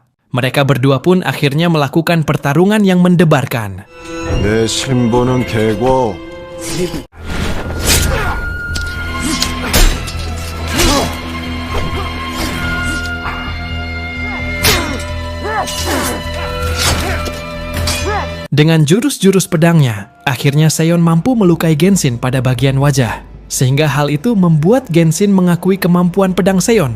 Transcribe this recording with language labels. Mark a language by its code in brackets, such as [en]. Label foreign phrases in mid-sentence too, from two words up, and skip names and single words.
[id] Mereka berdua pun akhirnya melakukan pertarungan yang mendebarkan. [ko] 내 신분은 개고. [id] Dengan jurus-jurus pedangnya, akhirnya Seon mampu melukai Genshin pada bagian wajah, sehingga hal itu membuat Genshin mengakui kemampuan pedang Seon.